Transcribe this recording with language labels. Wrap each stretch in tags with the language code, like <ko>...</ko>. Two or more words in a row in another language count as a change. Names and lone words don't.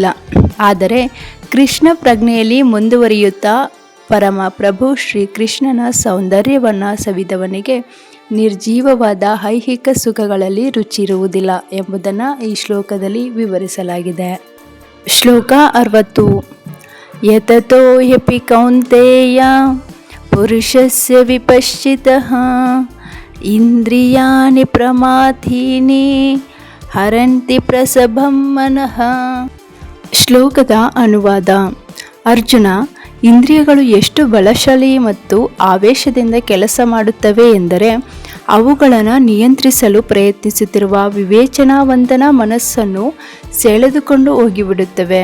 <kn>ಆದರೆ ಕೃಷ್ಣ ಪ್ರಜ್ಞೆಯಲ್ಲಿ ಮುಂದುವರಿಯುತ್ತಾ ಪರಮ ಪ್ರಭು ಶ್ರೀಕೃಷ್ಣನ ಸೌಂದರ್ಯವನ್ನು ಸವಿದವನಿಗೆ ನಿರ್ಜೀವವಾದ ಐಹಿಕ ಸುಖಗಳಲ್ಲಿ ರುಚಿ ಇರುವುದಿಲ್ಲ ಎಂಬುದನ್ನು ಈ ಶ್ಲೋಕದಲ್ಲಿ ವಿವರಿಸಲಾಗಿದೆ. ಶ್ಲೋಕ 60.</kn> <sa>ಯತತೋ ಹ್ಯಪಿ ಕೌಂತೆಯ ಪುರುಷಸ್ಯ ವಿಪಶ್ಚಿತಃ ಇಂದ್ರಿಯಾಣಿ ಪ್ರಮಾಥೀನಿ ಹರಂತಿ ಪ್ರಸಭಂ ಮನಃ.</sa> <kn>ಶ್ಲೋಕದ ಅನುವಾದ: ಅರ್ಜುನ, ಇಂದ್ರಿಯಗಳು ಎಷ್ಟು ಬಲಶಾಲಿ ಮತ್ತು ಆವೇಶದಿಂದ ಕೆಲಸ ಮಾಡುತ್ತವೆ ಎಂದರೆ ಅವುಗಳನ್ನು ನಿಯಂತ್ರಿಸಲು ಪ್ರಯತ್ನಿಸುತ್ತಿರುವ ವಿವೇಚನಾವಂತನ ಮನಸ್ಸನ್ನು ಸೆಳೆದುಕೊಂಡು ಹೋಗಿಬಿಡುತ್ತವೆ.</kn>